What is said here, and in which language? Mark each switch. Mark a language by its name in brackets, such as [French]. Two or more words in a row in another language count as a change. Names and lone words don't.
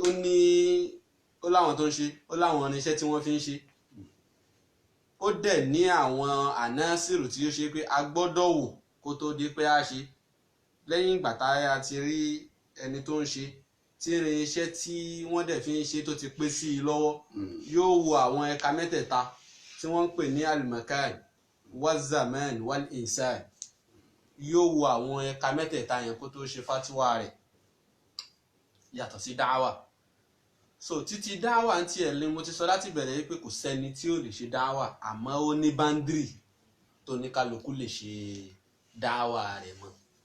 [Yoruba] ó láwọn tó ń ṣe ó láwọn irinṣẹ́ tí wọ́n fi ń ṣe ó dẹ̀ ní àwọn ànásìrù tí ó ṣe pé a gbọ́dọ̀ wò kó tó di pé a ṣe lẹ́yìn ìgbà tá a ti rí ẹni tó ń ṣe tí irinṣẹ́ tí wọ́n dẹ̀ fi ń ṣe tó ti pé sí i lọ́wọ́ yóò wo àwọn ẹ̀ka mẹ́tẹ̀ẹ̀ta tí wọ́n ń pè ní [Arabic] المكان والزمان والإنسان [Yoruba] yóò wo àwọn ẹ̀ka mẹ́tẹ̀ẹ̀ta yẹn kó tó ṣe fatiwa rẹ̀ yàtọ̀ sí dáwà so títí dáwà ń tiẹ̀ ni mo ti sọ láti bẹ̀rẹ̀ yìí pé kò sẹ́ni tí ò lè ṣe dáwà àmọ́ ó ní báńdírì tó ní kálukú lè ṣe dáwà rẹ̀ mọ́.